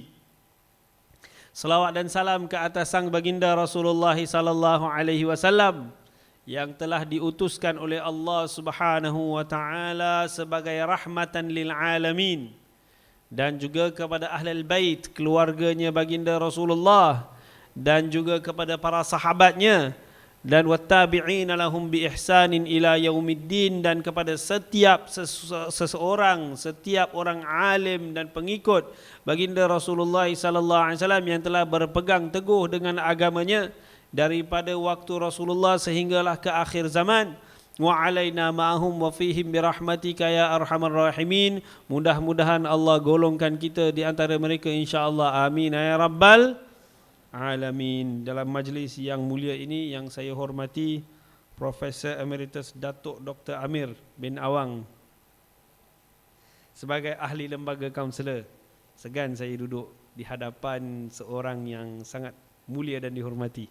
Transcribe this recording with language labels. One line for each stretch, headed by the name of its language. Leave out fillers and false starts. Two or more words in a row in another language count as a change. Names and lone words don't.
Malay: Salawat dan salam ke atas sang baginda Rasulullah
Arabic: صلى الله عليه وسلم
Malay: yang telah diutuskan oleh Allah Subhanahu wa taala sebagai
Arabic: رحمة للعالمين,
Malay: dan juga kepada
Arabic: أهل البيت,
Malay: keluarganya baginda Rasulullah, dan juga kepada para sahabatnya, dan
Arabic: والتابعين لهم بإحسان إلى يوم الدين,
Malay: dan kepada setiap seseorang, setiap orang alim dan pengikut baginda Rasulullah
Arabic: صلى الله عليه وسلم
Malay: yang telah berpegang teguh dengan agamanya daripada waktu Rasulullah sehinggalah ke akhir zaman.
Arabic: وعلينا معهم وفيهم برحمتك يا أرحم الراحمين.
Malay: Mudah-mudahan Allah golongkan kita di antara mereka insya-Allah.
Arabic: آمين يا رب العالمين.
Malay: Dalam majlis yang mulia ini yang saya hormati Profesor Emeritus Datuk Dr. Amir bin Awang sebagai ahli lembaga kaunselor, segan saya duduk di hadapan seorang yang sangat mulia dan dihormati.